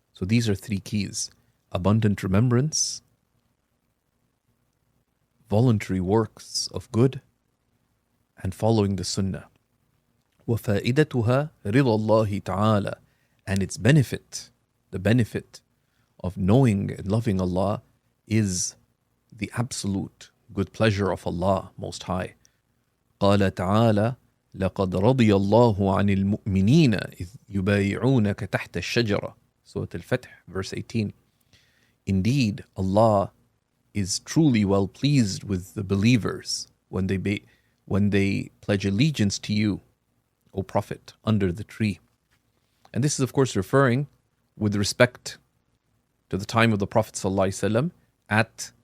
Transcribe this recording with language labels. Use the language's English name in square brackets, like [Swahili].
[English] So these are three keys: abundant remembrance, voluntary works of good, and following the sunnah. [Arabic] وَفَائِدَتُهَا رِضَى اللَّهِ تَعَالَى. [English] And its benefit, the benefit of knowing and loving Allah, is the absolute good pleasure of Allah Most High. [Arabic] قال تعالى لقد رضي الله عن المؤمنين إذ يبايعونك تحت الشجرة. [English] Surah Al-Fath, verse 18. Indeed, Allah is truly well pleased with the believers when they pledge allegiance to you, O Prophet, under the tree. And this is, of course, referring with respect to the time of the Prophet ﷺ at